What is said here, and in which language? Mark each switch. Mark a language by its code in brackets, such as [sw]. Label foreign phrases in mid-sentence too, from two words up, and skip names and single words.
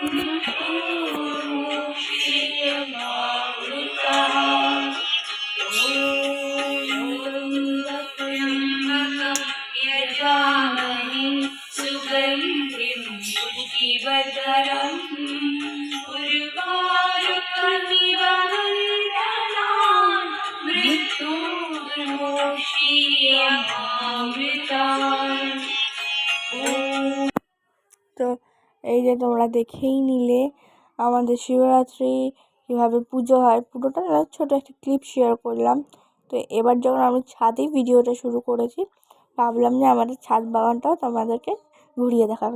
[sa] मृत्युर्मुक्षीयमामृतान् त्र्यम्बकं यजामहे सुगन्धिं पुष्टिवर्धनम् उर्वारुकमिव वन्दनान् मृत्युर्मुक्षीयमामृतान्। [bn] তো এই যে তোমরা দেখেই নিলে আমাদের শিবরাত্রি কীভাবে পুজো হয়, পুরোটা ছোটো একটা ক্লিপ শেয়ার করলাম। তো এবার যখন আমি ছাদেই ভিডিওটা শুরু করেছি, ভাবলাম যে আমাদের ছাদ বাগানটাও তোমাদেরকে ঘুরিয়ে দেখাবো।